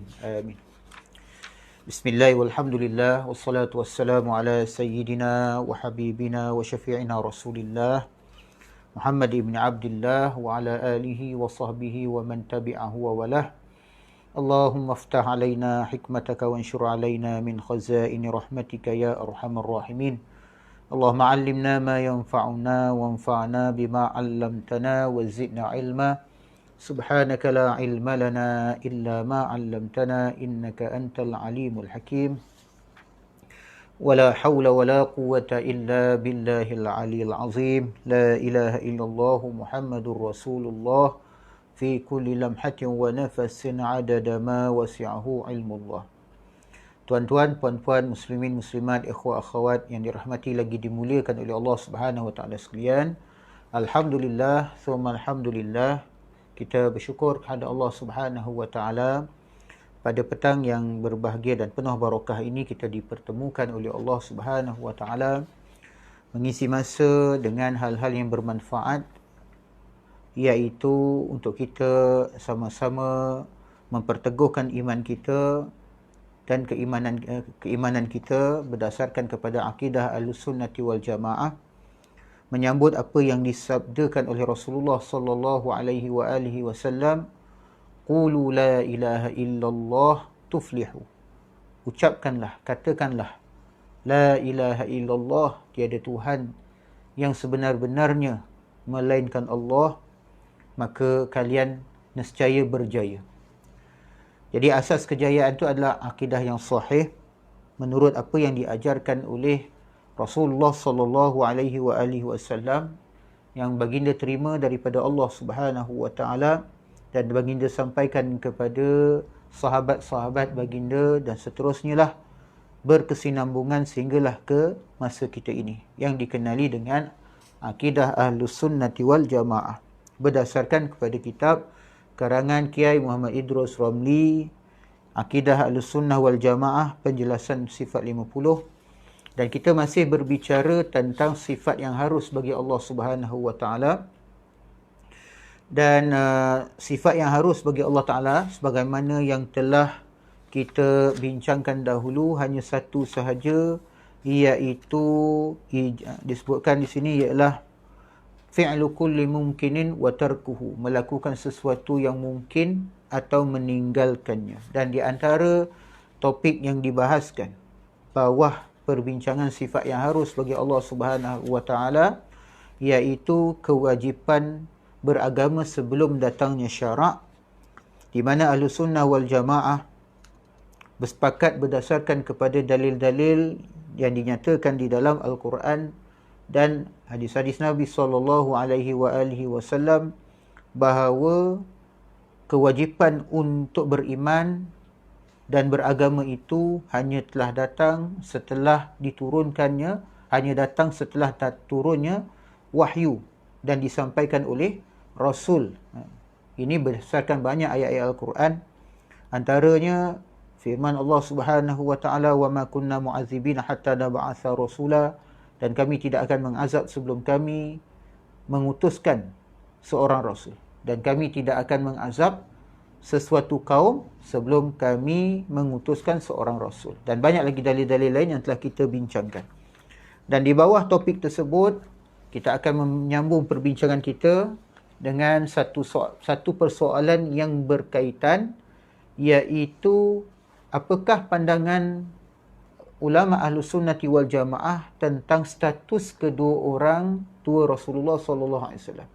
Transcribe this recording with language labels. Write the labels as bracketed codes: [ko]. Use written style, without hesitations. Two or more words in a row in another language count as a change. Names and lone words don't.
[ar] Amin. بسم الله والحمد لله والصلاة والسلام على سيدنا وحبيبنا وشفيعنا رسول الله محمد بن عبد الله وعلى آله وصحبه ومن تبعه ووالاه. اللهم افتح علينا حكمتك وانشر علينا من خزائن رحمتك يا أرحم الراحمين. اللهم علمنا ما ينفعنا وانفعنا بما علمتنا وزدنا علما. سبحانك لا علم لنا إلا ما علمتنا إنك أنت العليم الحكيم. ولا حول ولا قوة إلا بالله العلي العظيم. لا إله إلا الله محمد رسول الله في كل لمحة ونفس عدد ما وسعه علم الله. [ms] Tuan-tuan, puan-puan, muslimin, muslimat, ikhwah, akhwat yang dirahmati lagi dimuliakan oleh Allah [ar] سبحانه وتعالى [ms] sekalian. [ar] الحمد لله، ثم الحمد لله. [ms] Kita bersyukur kepada Allah [ar] سبحانه وتعالى [ms] pada petang yang berbahagia dan penuh barakah ini kita dipertemukan oleh Allah [ar] سبحانه وتعالى [ms] mengisi masa dengan hal-hal yang bermanfaat, iaitu untuk kita sama-sama memperteguhkan iman kita dan keimanan kita berdasarkan kepada akidah Ahlussunnati wal Jamaah, menyambut apa yang disabdakan oleh Rasulullah [ar] صلى الله عليه وسلم, قولوا لا إله إلا الله تفلحوا. [ms] Ucapkanlah, katakanlah [ar] لا إله إلا الله, [ms] tiada Tuhan yang sebenar-benarnya melainkan Allah, maka kalian nescaya berjaya. Jadi asas kejayaan itu adalah akidah yang sahih menurut apa yang diajarkan oleh Rasulullah [ar] صلى الله عليه وسلم [ms] yang baginda terima daripada Allah [ar] سبحانه وتعالى [ms] dan baginda sampaikan kepada sahabat-sahabat baginda dan seterusnya lah, berkesinambungan sehinggalah ke masa kita ini yang dikenali dengan akidah Ahlussunnati wal Jamaah berdasarkan kepada kitab karangan Kiai Muhammad Idrus Ramli, Akidah Ahlussunnah wal Jamaah, penjelasan sifat 50, dan kita masih berbicara tentang sifat yang harus bagi Allah [ar] سبحانه وتعالى. [ms] Dan sifat yang harus bagi Allah Ta'ala sebagaimana yang telah kita bincangkan dahulu, hanya satu sahaja, iaitu disebutkan di sini ialah [ar] فعل كل ممكن وتركه, [ms] melakukan sesuatu yang mungkin atau meninggalkannya. Dan di antara topik yang dibahaskan bawah perbincangan sifat yang harus bagi Allah [ar] سبحانه و [ms] taala, iaitu kewajipan beragama sebelum datangnya syarak, di mana Ahlussunnah wal Jamaah bersepakat berdasarkan kepada dalil-dalil yang dinyatakan di dalam Al-Quran dan hadis-hadis Nabi [ar] صلى الله عليه وسلم [ms] bahawa kewajipan untuk beriman dan beragama itu hanya telah datang setelah diturunkannya, hanya datang setelah turunnya wahyu dan disampaikan oleh Rasul. Ini berdasarkan banyak ayat-ayat Al-Quran, antaranya firman Allah [ar] سبحانه وتعالى, وما كنا معذبين حتى نبعث رسولا, [ms] dan kami tidak akan mengazab sebelum kami mengutuskan seorang rasul, dan kami tidak akan mengazab sesuatu kaum sebelum kami mengutuskan seorang rasul. Dan banyak lagi dalil-dalil lain yang telah kita bincangkan. Dan di bawah topik tersebut, kita akan menyambung perbincangan kita dengan satu persoalan yang berkaitan, iaitu apakah pandangan ulama Ahlus Sunnati wal Jamaah tentang status kedua orang tua Rasulullah SAW.